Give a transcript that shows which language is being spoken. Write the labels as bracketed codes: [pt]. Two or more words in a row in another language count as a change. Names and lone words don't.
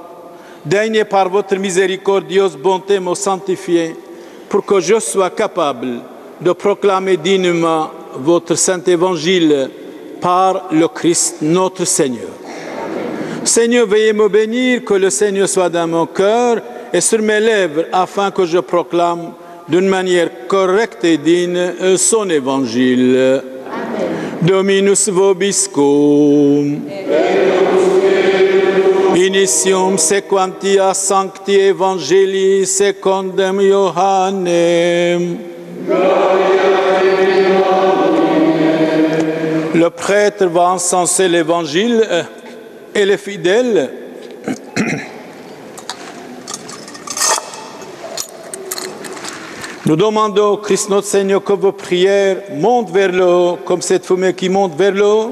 [fr] Daignez par votre miséricordieuse bonté me sanctifier, pour que je sois capable de proclamer dignement votre saint évangile par le Christ notre Seigneur. Seigneur, veuillez me bénir, que le Seigneur soit dans mon cœur et sur mes lèvres, afin que je proclame d'une manière correcte et digne son évangile. Amen. [la] Dominus vobiscum. Initium sequentia sancti evangelii secundum Ioannem. [fr] Le prêtre va encenser l'évangile et les fidèles nous demandons au Christ notre Seigneur que vos prières montent vers le haut, comme cette fumée qui monte vers le haut.